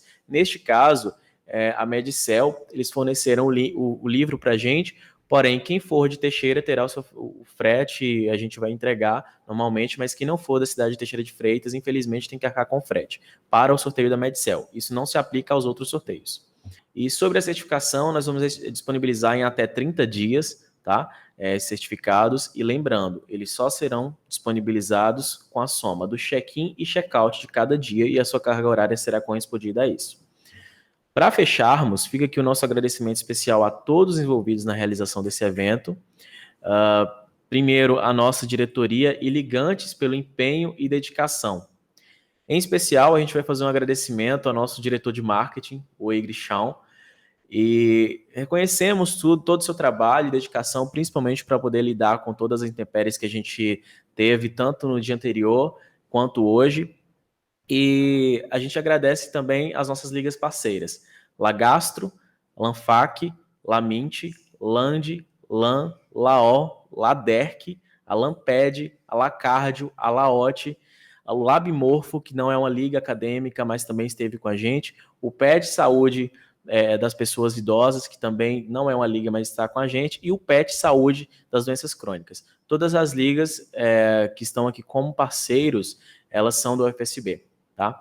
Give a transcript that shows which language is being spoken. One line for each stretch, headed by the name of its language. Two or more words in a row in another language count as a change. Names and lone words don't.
Portuguese: Neste caso, a MedCell, eles forneceram o livro para a gente, porém, quem for de Teixeira terá o frete, a gente vai entregar normalmente, mas quem não for da cidade de Teixeira de Freitas, infelizmente, tem que arcar com frete para o sorteio da MedCell. Isso não se aplica aos outros sorteios. E sobre a certificação, nós vamos disponibilizar em até 30 dias, tá? Certificados, e lembrando, eles só serão disponibilizados com a soma do check-in e check-out de cada dia, e a sua carga horária será correspondida a isso. Para fecharmos, fica aqui o nosso agradecimento especial a todos os envolvidos na realização desse evento. Primeiro, a nossa diretoria e ligantes pelo empenho e dedicação. Em especial, a gente vai fazer um agradecimento ao nosso diretor de marketing, o Egri Chão, e reconhecemos todo o seu trabalho e dedicação, principalmente para poder lidar com todas as intempéries que a gente teve, tanto no dia anterior quanto hoje. E a gente agradece também as nossas ligas parceiras: Lagastro, Lanfac, Lamint, Land, Lan, Laó, Laderc, a Lamped, a Lacardio, a Laote, o Labmorfo, que não é uma liga acadêmica, mas também esteve com a gente, o PET Saúde das pessoas idosas, que também não é uma liga, mas está com a gente, e o PET Saúde das doenças crônicas. Todas as ligas que estão aqui como parceiros, elas são do UFSB, tá?